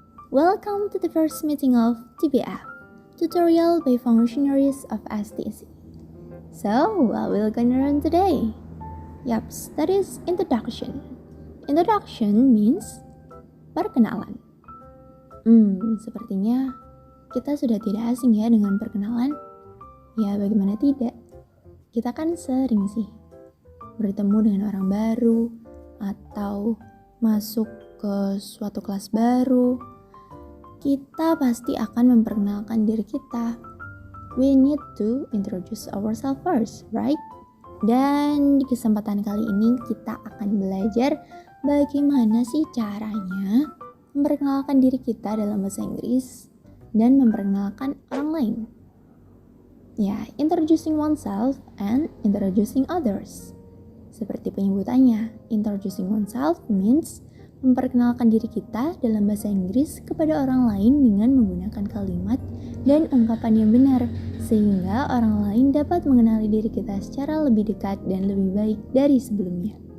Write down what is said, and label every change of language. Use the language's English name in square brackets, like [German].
[English] Welcome to the first meeting of TBF, Tutorial by Functionaries of STC. So, what we're gonna learn today? Yaps, that is introduction. Introduction means perkenalan. [Indonesian] Sepertinya kita sudah tidak asing ya dengan perkenalan. Ya, bagaimana tidak? Kita kan sering sih bertemu dengan orang baru atau masuk ke suatu kelas baru. Kita pasti akan memperkenalkan diri kita. [English] We need to introduce ourselves first, right? [Indonesian] Dan di kesempatan kali ini kita akan belajar bagaimana sih caranya memperkenalkan diri kita dalam bahasa Inggris dan memperkenalkan orang lain. [English] Ya, introducing oneself and introducing others. [Indonesian] Seperti penyebutannya, [English] introducing oneself means [Indonesian] memperkenalkan diri kita dalam bahasa Inggris kepada orang lain dengan menggunakan kalimat dan ungkapan yang benar, sehingga orang lain dapat mengenali diri kita secara lebih dekat dan lebih baik dari sebelumnya.